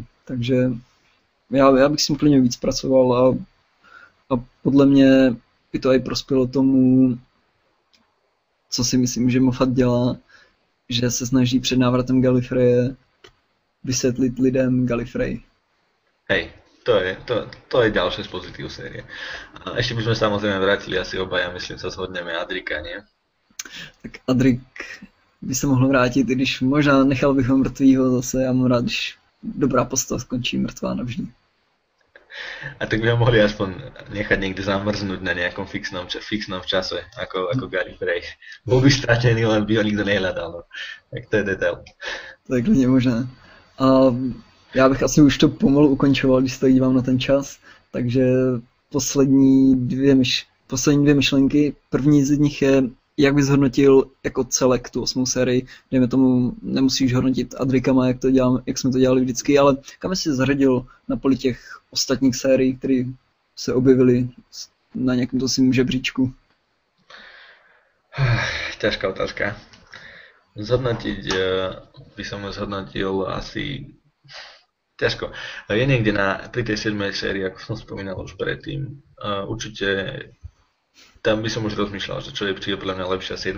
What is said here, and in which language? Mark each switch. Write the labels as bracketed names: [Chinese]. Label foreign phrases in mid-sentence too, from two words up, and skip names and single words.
[Czech] Takže já bych s tím klidně víc pracoval a podle mě by to i prospělo tomu, co si myslím, že Moffat dělá, že se snaží před návratem Gallifreje vysvětlit lidem Gallifrey. [Slovak] Hej, to je ďalšie z pozitív série. A ešte by sme samozrejme vrátili asi obaja, myslím sa shodneme Adrika, nie? [Czech] Tak Adrik by se mohl vrátit, i když možná nechal bych ho mrtvýho zase, já mám rád, když dobrá postava skončí mrtvá navždy. [Slovak] A tak by ho mohli aspoň nechať niekde zamrznúť na nejakom fixnom čase, ako Gallifrey. Bol by stratený, len by ho nikto nehľadal. No. Tak to je detail. [Czech] To je klidně možné. A já bych asi už to pomalu ukončoval, když se tak dívám na ten čas, takže poslední dvě myšlenky. První z nich je, jak bys hodnotil jako celek tu 8. sérii. Dejme tomu, nemusíš hodnotit Adrikama, jak jsme to dělali vždycky, ale kam jsi zařadil na poli těch ostatních sérií, které se objevily na nějakém to svým žebříčku? [Slovak] Ťažká otázka. Zhodnotiť by som ho zhodnotil asi ťažko. Je niekde pri tej 7. sérii, ako som spomínal už predtým, určite tam by som už rozmýšľal, že či je podľa mňa lepšia 7.